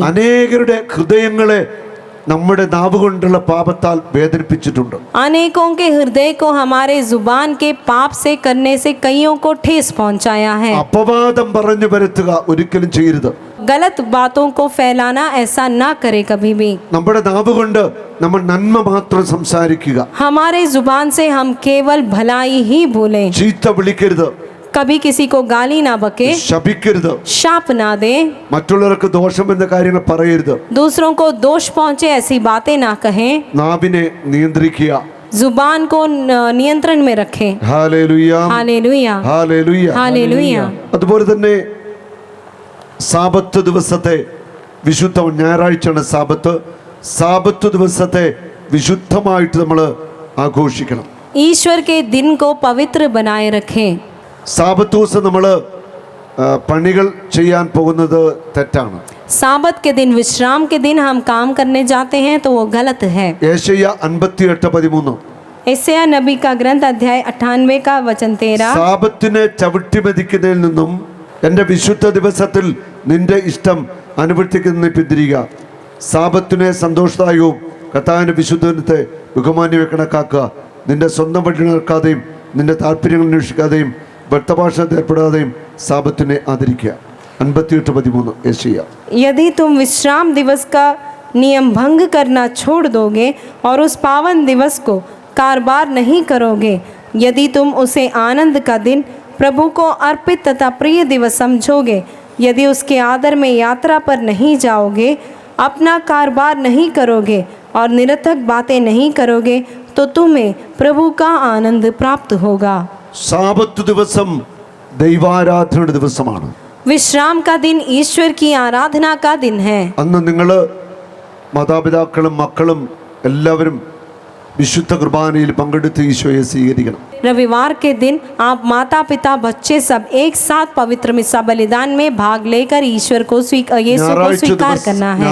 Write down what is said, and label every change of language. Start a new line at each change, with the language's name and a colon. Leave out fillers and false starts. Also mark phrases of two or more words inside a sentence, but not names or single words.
Malayalam: അനേകരുടെ ഹൃദയങ്ങളെ നമ്മുടെ നാവ് കൊണ്ടുള്ള പാപത്താൽ വേദനിപ്പിച്ചിട്ടുണ്ട്.
Hindi: अनेकों के हृदय को हमारे जुबान के पाप से करने से कईयों को ठेस पहुंचाया है।
Malayalam: അപവാദം പറഞ്ഞു വരുത്തുക ഒരിക്കലും ചെയ്യരുത്.
Hindi: गलत बातों को फैलाना, ऐसा ना करे कभी भी।
Malayalam: നമ്മുടെ നാവ് കൊണ്ട് നമ്മൾ നന്മ മാത്രം സംസാരിക്കുക.
Hindi: हमारे जुबान से हम केवल भलाई ही बोलें,
Malayalam: ചീത്ത വിളിക്കരുത്,
Hindi: कभी किसी को गाली ना बके,
Malayalam: ശപിക്കരുത്,
Hindi: शाप ना दे,
Malayalam: മറ്റുള്ളവർക്ക് ദോഷം എന്ന കാര്യങ്ങൾ പറയരുത്.
Hindi: दूसरों को दोष पहुंचे ऐसी बातें ना कहें।
Malayalam: നാവിനെ നിയന്ത്രിക്കുക.
Hindi: जुबान को नियंत्रण में रखें।
Malayalam: ഹല്ലേലൂയ,
Hindi: हालेलुया,
Malayalam: ഹല്ലേലൂയ.
Hindi: हालेलुया।
Malayalam: അതുപോലെ തന്നെ സാബത്ത് ദിവസത്തെ വിശുദ്ധ, ഞായറാഴ്ചയാണ് സാബത്ത്. സാബത്ത് ദിവസത്തെ വിശുദ്ധമായിട്ട് നമ്മൾ ആഘോഷിക്കണം.
Hindi: ईश्वर के दिन को पवित्र बनाए रखें।
Malayalam: സാബത്ത് ദിവസം നമ്മൾ പണികൾ ചെയ്യാൻ പോകുന്നത് തെറ്റാണ്.
Hindi: साबत के दिन, विश्राम के दिन हम काम करने जाते हैं तो वो गलत है।
Malayalam: യേശയ്യ 58:13
Hindi: यशायाह नबी का ग्रंथ अध्याय 98 का वचन 13।
Malayalam: സാബത്തിനെ ചവിട്ടിമെതിക്കുന്നതിൽ നിന്നും എൻ്റെ വിശുദ്ധ ദിവസത്തിൽ നിന്റെ ഇഷ്ടം അനുവർത്തിക്കുന്നതിനെ പിന്തിരിക. സാബത്തിനെ സന്തോഷദായകവും കർത്താവിൻ്റെ വിശുദ്ധ ദിനത്തെ ബഹുമാന്യമായി കണക്കാക്കുക. നിന്റെ സ്വന്തം വഴി നടക്കാതെയും നിന്റെ താല്പര്യങ്ങൾ അന്വേഷിക്കാതെയും വ്യക്തഭാഷണത്തിൽ ഏർപ്പെടാതെയും സാബത്തിനെ ആദരിക്കുക. 58:13 യേശയ്യ.
Hindi: यदि तुम विश्राम दिवस का नियम भंग करना छोड़ दोगे और उस पावन दिवस को कारबार नहीं करोगे, यदि तुम उसे आनंद का दिन, प्रभु को अर्पित तथा प्रिय दिवस समझोगे, यदि उसके आदर में यात्रा पर नहीं जाओगे, अपना कारोबार नहीं करोगे और निरर्थक बातें नहीं करोगे, तो तुम्हें प्रभु का आनंद प्राप्त होगा।
Malayalam: സാബത്ത് ദിവസം ദൈവാരാധനയുടെ ദിവസമാണ്.
Hindi: विश्राम का दिन ईश्वर की आराधना का दिन है।
Malayalam: അന്ന് നിങ്ങൾ മാതാപിതാക്കളും മക്കളും എല്ലാവരും വിശുദ്ധ കുർബാനയിൽ പങ്കെടുത്ത് ഈശോയെ സ്വീകരിക്കണം.
Hindi: रविवार के दिन आप माता पिता बच्चे सब एक साथ पवित्र मिसा बलिदान में भाग लेकर ईश्वर को यीशु को स्वीकार करना है।